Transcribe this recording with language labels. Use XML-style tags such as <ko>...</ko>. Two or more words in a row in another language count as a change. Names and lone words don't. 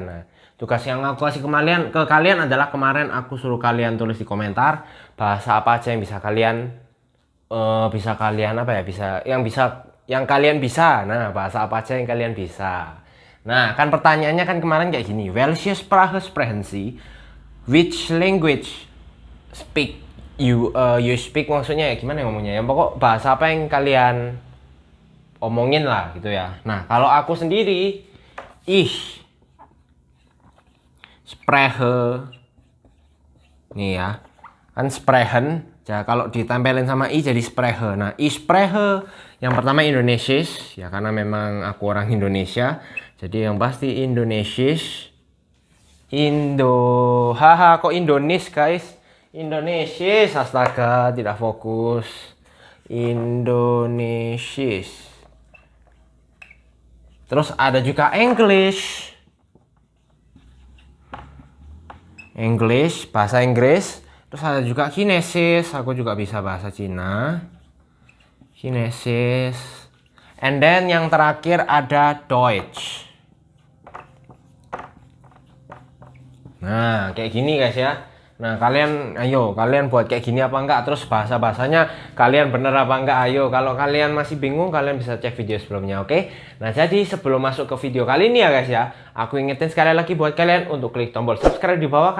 <id>Nah tugas yang aku kasih ke kalian adalah kemarin aku suruh kalian tulis di komentar bahasa apa aja yang bisa kalian yang kalian bisa. Nah bahasa apa aja yang kalian bisa. Nah kan pertanyaannya kan kemarin kayak gini,</id> <de>welche Sprache sprechen Sie?</de> <en>Which language speak you speak,</en> <id>maksudnya ya gimana ngomongnya ya, pokok bahasa apa yang kalian omongin lah gitu ya. Nah kalau aku sendiri,</id> <de>ich spreche,</de> <id>nih ya kan sprechen ya, kalau ditempelin sama i jadi spreche. Nah</id> <de>ich spreche</de> <id>yang pertama Indonesisch ya, karena memang aku orang Indonesia, jadi yang pasti Indonesisch. Haha kok Indonesia guys, Indonesia, astaga tidak fokus. Indonesia. Terus ada juga English, bahasa Inggris. Terus ada juga Kinesis, aku juga bisa bahasa Cina, Kinesis.</id> <en>And then</en> <id>yang terakhir ada Deutsch. Nah kayak gini guys ya. Nah kalian buat kayak gini apa enggak, terus bahasa-bahasanya kalian bener apa enggak, ayo. Kalau kalian masih bingung kalian bisa cek video sebelumnya, oke? Nah jadi sebelum masuk ke video kali ini ya guys ya, aku ingetin sekali lagi buat kalian untuk klik tombol subscribe di bawah.</id>